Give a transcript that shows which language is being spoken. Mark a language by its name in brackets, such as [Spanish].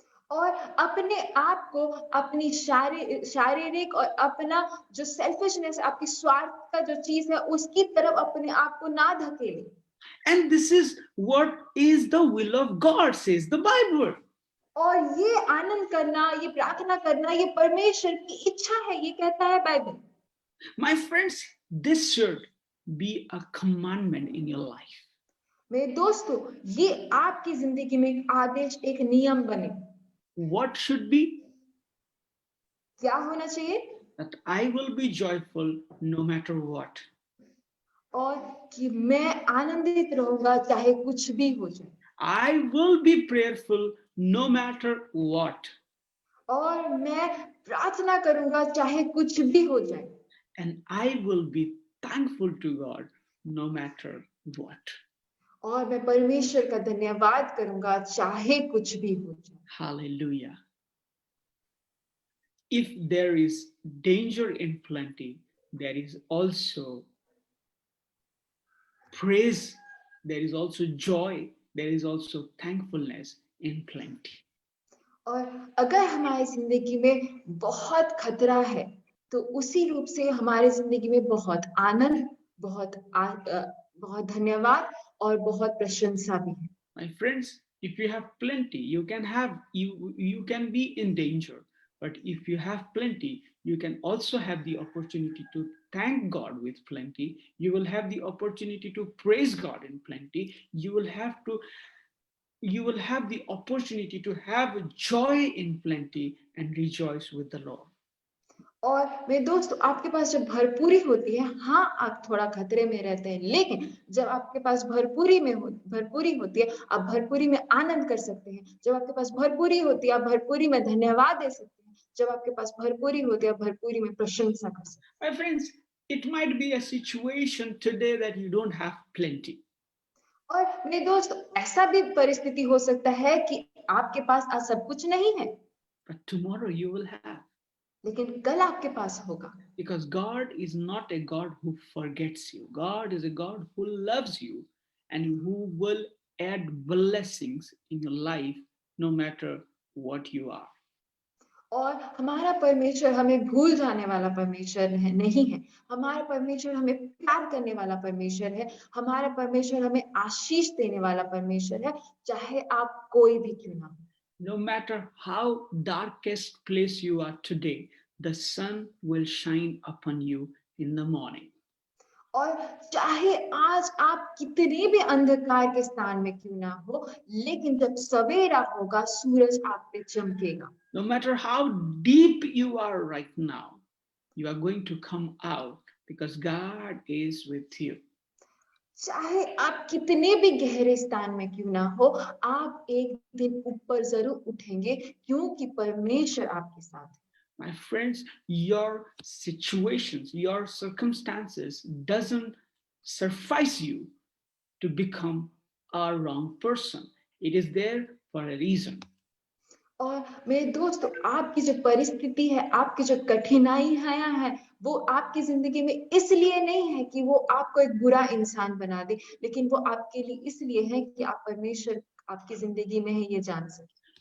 [Hindi] और अपने आप को अपनी शारीरिक और अपना जो सेल्फिशनेस, आपकी स्वार्थ का जो चीज है, उसकी तरफ अपने आप को ना धकेले। [English] And this is what is the will of God, says the Bible. [Hindi] और ये आनंद करना, ये प्रार्थना करना, ये परमेश्वर की इच्छा है, ये कहता है Bible. [English] My friends, this should be a commandment in your life. [Hindi] मेरे दोस्तों, ये आपकी जिंदगी में एक आदेश, एक नियम बने। [English] What should be? [Hindi] क्या होना चाहिए? [English] That I will be joyful no matter what. [Hindi] और कि मैं आनंदित रहूंगा चाहे कुछ भी हो जाए। [English] I will be prayerful no matter what. [Hindi] और मैं प्रार्थना करूंगा चाहे कुछ भी हो जाए, [English] And I will be thankful to God no matter what. [Hindi] और मैं परमेश्वर का धन्यवाद करूंगा चाहे कुछ भी हो जाए। [English] Hallelujah. If there is danger in plenty, there is also praise, there is also joy, there is also thankfulness in plenty. [Hindi] और अगर हमारी जिंदगी में बहुत खतरा है तो उसी रूप से हमारी जिंदगी में बहुत आनंद, बहुत धन्यवाद और बहुत प्रशंसा भी है। [English] My friends, if you have plenty, you can be in danger. But if you have plenty, you can also have the opportunity to thank God with plenty. You will have the opportunity to praise God in plenty. You will have the opportunity to have joy in plenty and rejoice with the Lord. [Hindi] और मेरे दोस्त, आपके पास जब भरपूरी होती है, हाँ आप थोड़ा खतरे में रहते हैं, लेकिन जब आपके पास भरपूरी होती है, आप भरपूरी में आनंद कर सकते हैं। जब आपके पास भरपूरी होती है, आप भरपूरी में धन्यवाद दे सकते हैं। जब आपके पास भरपूरी होती है, आप भरपूरी में प्रशंसा कर सकते हैं। [English] My friends, it might be a situation today that you don't have plenty. [Hindi] और मेरे दोस्त, ऐसा भी परिस्थिति हो सकता है कि आपके पास आज सब कुछ नहीं है, [English] But tomorrow you will have. [Hindi] लेकिन कल आपके पास होगा। [English] Because God is not a God who forgets you. God is a God who loves you and who will add blessings in your life no matter what you are. [Hindi] और हमारा परमेश्वर हमें भूल जाने वाला परमेश्वर नहीं है। हमारा परमेश्वर हमें प्यार करने वाला परमेश्वर है। हमारा परमेश्वर हमें आशीष देने वाला परमेश्वर है, चाहे आप कोई भी क्यों ना हो। [English] No matter how darkest place you are today, the sun will shine upon you in the morning. [Hindi] और चाहे आज आप कितने भी अंधकार के स्थान में क्यों ना हो, लेकिन जब सवेरा होगा, सूरज आप पे चमकेगा। [English] No matter how deep you are right now, you are going to come out because God is with you. [Hindi] चाहे आप कितने भी गहरे स्थान में क्यों ना हो, आप एक दिन ऊपर जरूर उठेंगे, क्योंकि परमेश्वर आपके साथ है। [English] My friends, your situations, your circumstances doesn't suffice you to become a wrong person. It is there for a reason. [Hindi] और मेरे दोस्तों, आपकी जो परिस्थिति है, आपकी जो कठिनाइयां हैं, वो आपकी जिंदगी में इसलिए नहीं है कि वो आपको एक बुरा इंसान बना दे, लेकिन वो आपके लिए इसलिए है कि आप परमेश्वर आपकी जिंदगी में है ये जान सके।